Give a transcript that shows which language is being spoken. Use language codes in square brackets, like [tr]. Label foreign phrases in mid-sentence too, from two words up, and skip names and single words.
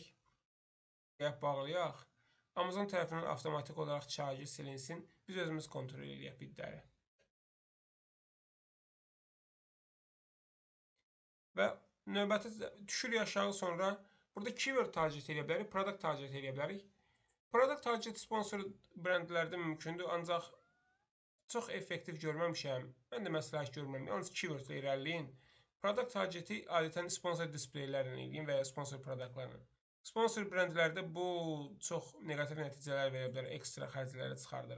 [az] Bağlayaq. Amazon tərəfindən avtomatik olaraq charge silinsin. Biz özümüz kontrol edək bidləri. Və növbəti düşürük aşağı sonra burada [en] keyword target [az] edə bilərik, [en] product target [az] edə bilərik. [en] Product target [az] sponsor brendlərdə mümkündür, ancaq çox effektiv görməmişəm. Mən də məsləhət görmürəm. Yalnız keyword ilə irəliləyin. [en] Product targeti [az] adətən sponsor displeylərlə eləyin və ya sponsor produktlarla. Sponsor brendlərdə bu çox negativ nəticələr verə bilər, ekstra xərcləri çıxardır.